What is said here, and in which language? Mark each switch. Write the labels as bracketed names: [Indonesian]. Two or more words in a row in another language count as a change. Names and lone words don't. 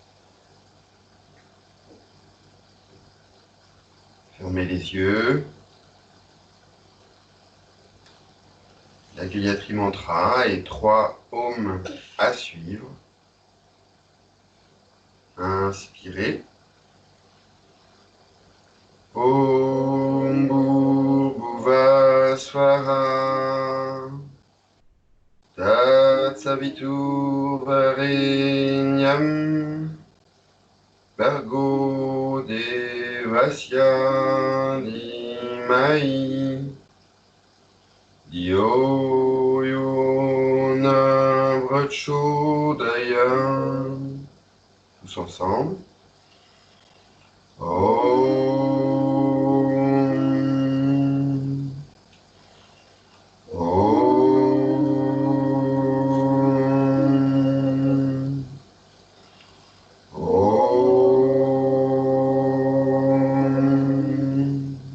[French] Fermez les yeux. La Gayatri Mantra et 3 Om à suivre. Inspirez. [Sanskrit] Om Bhurbhuvah Swaha Tatsaviturvarenyam Bhargo Devasya Dhimai Dio Yona Prachodaya. [French] Tous ensemble. Om. Om. Om.